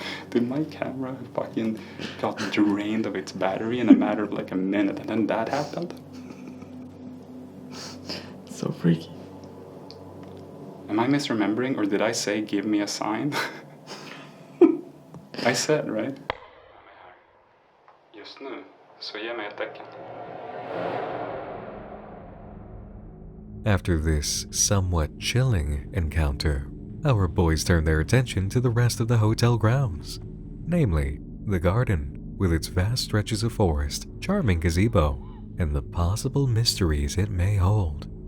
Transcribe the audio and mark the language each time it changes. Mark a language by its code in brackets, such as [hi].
[en] Dude, my camera fucking got drained of its battery in a matter of like a minute, and then that happened. So freaky. Am I misremembering, or did I say give me a sign? I said, right? [sv] Just nu, så ge mig ett tecken. [en] After this somewhat chilling encounter, our boys turn their attention to the rest of the hotel grounds, namely the garden with its vast stretches of forest, charming gazebo, and the possible mysteries it may hold.